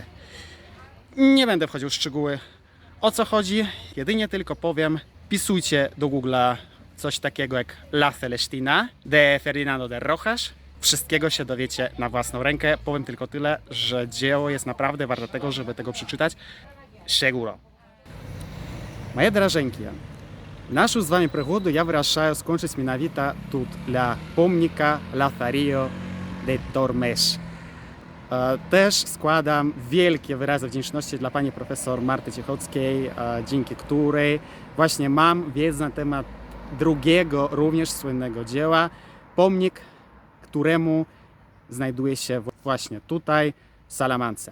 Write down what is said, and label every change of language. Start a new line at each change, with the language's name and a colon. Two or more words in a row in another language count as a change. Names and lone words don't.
Polish: Nie będę wchodził w szczegóły, o co chodzi, jedynie tylko powiem, wpisujcie do Google'a coś takiego jak La Celestina de Ferdinando de Rojas. Wszystkiego się dowiecie na własną rękę. Powiem tylko tyle, że dzieło jest naprawdę warte tego, żeby tego przeczytać. Seguro. Moje drażenki,
Ukrainian: нашу з вами пригоду я вирішаю скончити менавіта тут, для помніка Лотарио de Tormes.
Polish: Też składam wielkie wyrazy wdzięczności dla pani profesor Marty Cichockiej, dzięki której właśnie mam wiedzę na temat drugiego, również słynnego dzieła, pomnik, któremu znajduje się właśnie tutaj, w Salamance.